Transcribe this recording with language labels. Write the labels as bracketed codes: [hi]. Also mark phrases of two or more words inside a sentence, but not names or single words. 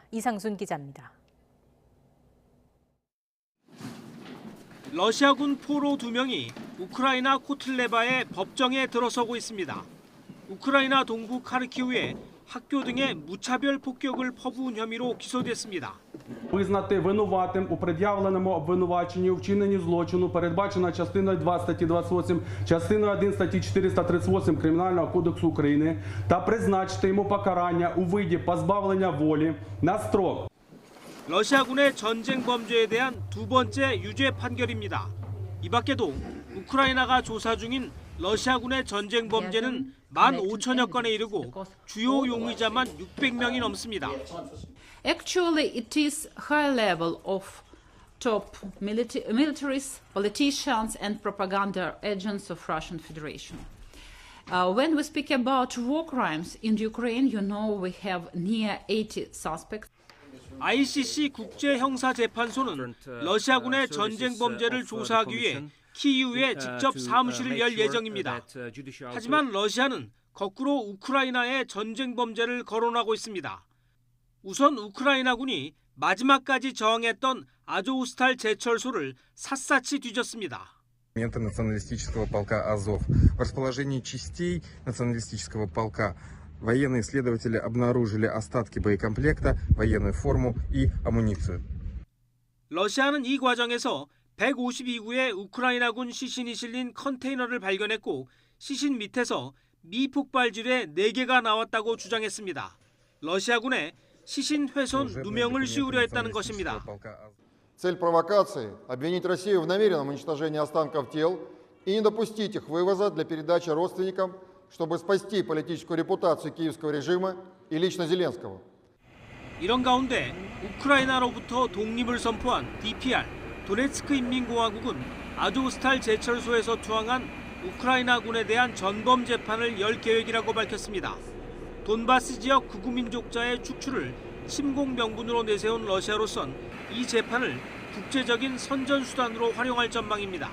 [ko] 이상순 기자입니다. 러시아군 포로 2명이 우크라이나 코틀레바의 법정에 들어서고 있습니다. 우크라이나 동부 카르키우에 학교 등의 무차별 폭격을 퍼부은 혐의로 기소됐습니다. [uk] Визнати винуватим у пред'явленому обвинуваченні у вчиненні злочину передбачена частиною 2 статті 28, частиною 1 статті 438 Кримінального кодексу України та призначити йому покарання у виді позбавлення волі на строк. [ko] 러시아군의 전쟁 범죄에 대한 두 번째 유죄 판결입니다. 이 밖에도 우크라이나가 조사 중인 러시아군의 전쟁 범죄는 15,000여 건에 이르고 주요 용의자만 600명이 넘습니다. [en] Actually, it is high level of top militaries, politicians, and propaganda agents of Russian Federation. When we speak about war crimes in Ukraine, you know we have near 80 suspects. [ko] ICC 국제형사재판소는 러시아군의 전쟁 범죄를 조사하기 위해 키이우에 직접 사무실을 열 예정입니다. 하지만 러시아는 거꾸로 우크라이나에 전쟁 범죄를 거론하고 있습니다. 우선 우크라이나군이 마지막까지 저항했던 아조우스탈 제철소를 샅샅이 뒤졌습니다. [ru] националистического полка «Азов». В расположении частей националистического полка военные следователи обнаружили остатки боекомплекта, военную форму и амуницию. [ko] 러시아는 이 과정에서 152구의 우크라이나군 시신이 실린 컨테이너를 발견했고 시신 밑에서 미폭발질의 4개가 나왔다고 주장했습니다. 러시아군의 시신 훼손 누명을 씌우려 했다는 것입니다. [ru] Цель провокации – обвинить Россию в намеренном уничтожении останков тел и не допустить их вывоза для передачи родственникам, чтобы спасти политическую репутацию киевского режима и лично Зеленского. [ko] 이런 가운데 우크라이나로부터 독립을 선포한 DPR, 도네츠크 인민공화국은 아조스탈 제철소에서 투항한 우크라이나군에 대한 전범 재판을 열 계획이라고 밝혔습니다. 돈바스 지역 극우 민족자의 축출을 침공 명분으로 내세운 러시아로선 이 재판을 국제적인 선전 수단으로 활용할 전망입니다.